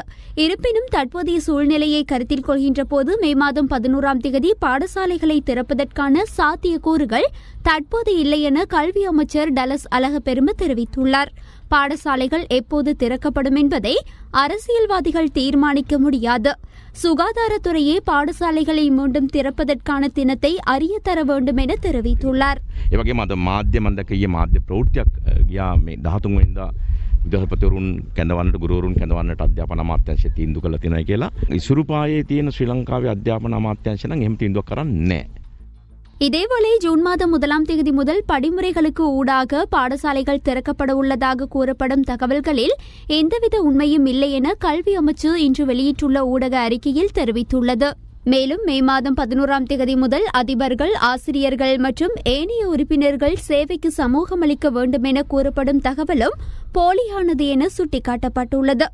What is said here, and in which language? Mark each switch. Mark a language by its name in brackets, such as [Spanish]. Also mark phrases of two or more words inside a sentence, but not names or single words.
[Tamil] இருப்பினும் தற்போதைய சூழ்நிலையை கருத்தில் கொள்கின்ற போது மே மாதம் 11ஆம் தேதி பாடசாலைகளை திறப்பதற்கான சாத்தியக்கூறுகள் தற்போது இல்லை என கல்வி அமைச்சர் டலஸ் அழகப்பெரும தெரிவித்துள்ளார். பாடசாலைகள் எப்போது திறக்கப்படும் என்பதை அரசியல்வாதிகள் தீர்மானிக்க முடியாது. சுகாதாரத்துறையே பாடசாலைகளை மீண்டும் திறப்பதற்கான தினத்தை அறிய தர வேண்டும் என தெரிவித்துள்ளார். [Sinhala] විදහල්පතිවරුන් කැඳවන්නට ගුරුවරුන් කැඳවන්නට අධ්‍යාපන අමාත්‍යාංශය තීන්දුව කළා තියෙනවා කියලා. ඉසුරුපායේ තියෙන ශ්‍රී ලංකාවේ අධ්‍යාපන අමාත්‍යාංශය නම් එහෙම තීන්දුවක් කරන්නේ නැහැ. [Tamil] இதேவேளை ஜூன் மாதம் 1ஆம் தேதி முதல் படிமுறைகளுக்கு ஊடாக பாடசாலைகள் திறக்கப்பட உள்ளதாக கூறப்படும் தகவல்களில் எந்தவித உண்மையும் இல்லை என கல்வி அமைச்சு இன்று வெளியிட்டுள்ள ஊடக அறிக்கையில் தெரிவித்துள்ளது. மேலும் மே மாதம் 11ஆம் தேதி முதல் அதிபர்கள், ஆசிரியர்கள் மற்றும் ஏனைய உறுப்பினர்கள் சேவைக்கு சமூகமளிக்க வேண்டும் என கூறப்படும் தகவலும் போலியானது என சுட்டிக்காட்டப்பட்டுள்ளது.